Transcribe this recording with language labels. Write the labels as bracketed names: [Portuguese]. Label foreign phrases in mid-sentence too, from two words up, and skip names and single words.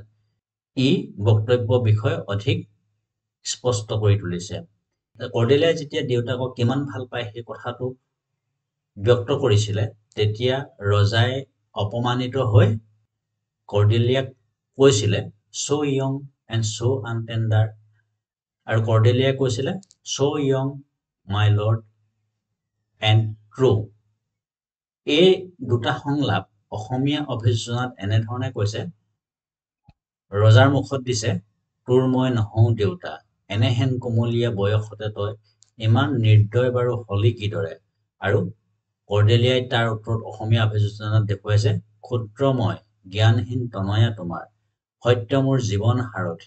[Assamese] ই বক্তব্য বিষয় অধিক স্পষ্ট কৰি তুলিছে। কৰ্ডেলিয়াই যেতিয়া দেউতাকক কিমান ভাল পায় সেই কথাটো ব্যক্ত কৰিছিলে, তেতিয়া ৰজাই অপমানিত হৈ কৰ্ডেলিয়াক কৈছিলে [English] so young and so untender, [Assamese] আৰু কৰ্ডেলিয়াই কৈছিলে [English] so young my lord and true। [Assamese] এই দুটা সংলাপ অসমীয়া অভিযোজনাত এনেধৰণে কৈছে, ৰজাৰ মুখত দিছে তোৰ মই নহওঁ দেউতা, এনেহেন কোমলীয়া বয়সতে তই ইমান নিৰ্দয় বাৰু হলি কিদৰে। আৰু কৰ্ডেলিয়াই তাৰ উত্তৰত অসমীয়া অভিযোজনাত দেখুৱাইছে ক্ষুদ্ৰময় জ্ঞানহীন তনয়া তোমাৰ, সত্য মোৰ জীৱন সাৰথি।